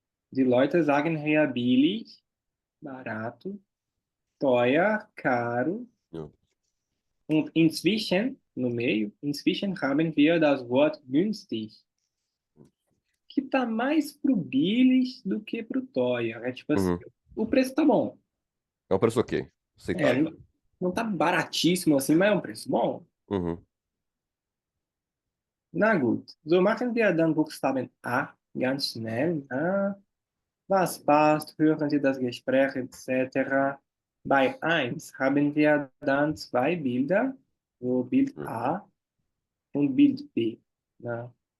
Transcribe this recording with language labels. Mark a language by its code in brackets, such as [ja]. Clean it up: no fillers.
[de] Die Leute sagen hier billig, barato, teuer, caro. Ja. Und inzwischen, [pt] no meio, [de] inzwischen haben wir das Wort günstig, [pt] que tá mais pro billig do que pro teuer. É tipo assim, Uhum. o preço tá bom. É um preço ok. É, Aceitável. não tá baratíssimo assim, mas é um preço bom. Uhum. [de] Na gut, so machen wir dann Buchstaben A ganz schnell. Was passt, hören Sie das Gespräch etc. Bei 1 haben wir dann zwei Bilder, so Bild Mhm. A und Bild B. Na.